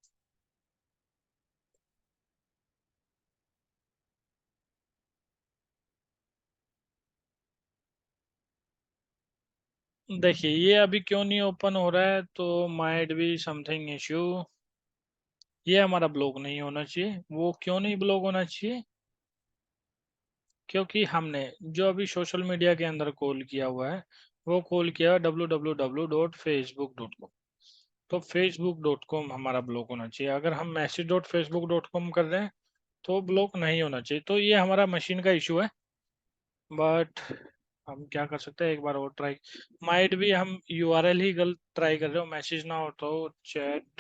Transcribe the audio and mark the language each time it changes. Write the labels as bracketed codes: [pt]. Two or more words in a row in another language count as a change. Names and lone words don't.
[hi] देखिए ये अभी क्यों नहीं ओपन हो रहा है, तो [en] might be something issue. [hi] ये हमारा ब्लॉक नहीं होना चाहिए। वो क्यों नहीं ब्लॉक होना चाहिए? क्योंकि हमने जो अभी [en] social media [hi] के अंदर कॉल किया हुआ है, वो कॉल किया www.facebook.com। तो facebook.com हमारा ब्लॉक होना चाहिए। अगर हम message.facebook.com कर रहे हैं तो ब्लॉक नहीं होना चाहिए। तो ये हमारा मशीन का इशू है। बट हम क्या कर सकते हैं, एक बार और ट्राई। [en] might be [hi] हम यूआरएल ही गलत ट्राई कर रहे हो, मैसेज ना हो तो चैट।